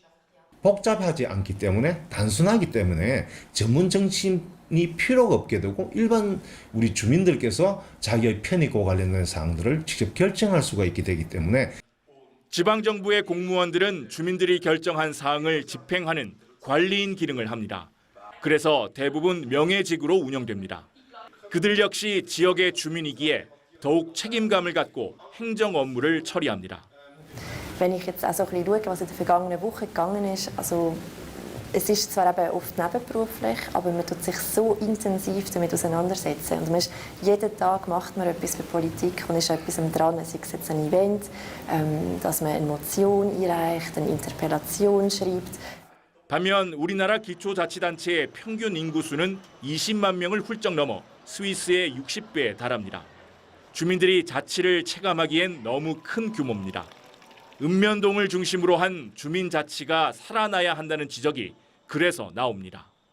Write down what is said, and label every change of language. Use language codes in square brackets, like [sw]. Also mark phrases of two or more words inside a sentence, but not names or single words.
[ko] 복잡하지 않기 때문에 단순하기 때문에 전문 정치인이 필요가 없게 되고 일반 우리 주민들께서 자기의 편익과 관련된 사항들을 직접 결정할 수가 있게 되기 때문에 지방정부의 공무원들은 주민들이 결정한 사항을 집행하는 관리인 기능을 합니다. 그래서 대부분 명예직으로 운영됩니다. 그들 역시 지역의 주민이기에 더욱 책임감을 갖고 행정 업무를 처리합니다. [de] Wenn ich jetzt auch so ein bisschen schaue, was in der vergangenen Woche gegangen ist, also es ist zwar eben oft nebenberuflich, aber man tut sich so intensiv damit auseinandersetzen. Und man ist, jeden Tag macht man etwas für Politik und ist etwas dran, sei es jetzt ein Event, dass man eine Motion einreicht, eine Interpellation schreibt. [ko] 반면 우리나라 기초자치단체의 평균 인구수는 20만 명을 훌쩍 넘어 스위스의 60배에 달합니다. 주민들이 자치를 체감하기엔 너무 큰 규모입니다. 읍면동을 중심으로 한 주민자치가 살아나야 한다는 지적이 그래서 나옵니다.